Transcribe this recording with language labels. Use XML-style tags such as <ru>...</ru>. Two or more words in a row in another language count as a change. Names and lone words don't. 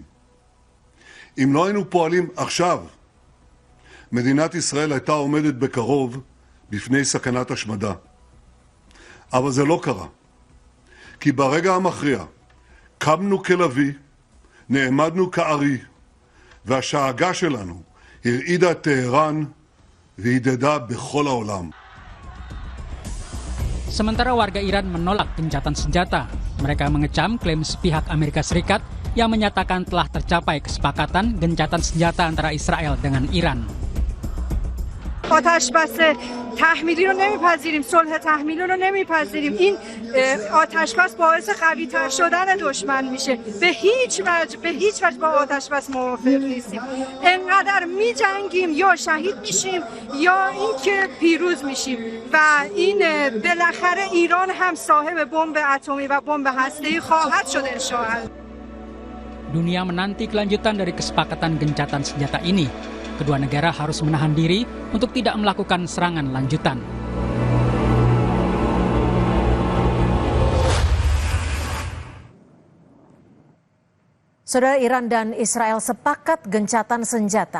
<he>אם לא היינו פועלים עכשיו, מדינת ישראל הייתה עומדת בקרוב בפני סכנת השמדה. אבל זה לא קרה. כי ברגע המכריע קמנו כלביא, נעמדנו כארי, והשאגה שלנו הרעידה את טהרן והדהדה בכל העולם.</he> <id>Sementara warga Iran menolak gencatan senjata. Mereka mengecam klaim sepihak Amerika Serikat yang menyatakan telah tercapai kesepakatan gencatan senjata antara Israel dengan Iran.</id> <fa>آتش بس تحمیلی رو نمیپذیریم، صلح تحمیلی رو نمیپذیریم. این آتش بس باعث قوی تر شدن دشمن میشه. به هیچ وجه با آتش بس موافق نیستیم. انقدر میجنگیم یا شهید میشیم یا اینکه پیروز میشیم. و این بالاخره ایران هم صاحب بمب اتمی و بمب هسته‌ای خواهد شد</fa> <ar>ان شاء الله.</ar> <id>Dunia menanti kelanjutan dari kesepakatan gencatan senjata ini. Kedua negara harus menahan diri untuk tidak melakukan serangan lanjutan. Saudara, Iran dan Israel sepakat gencatan senjata.</id>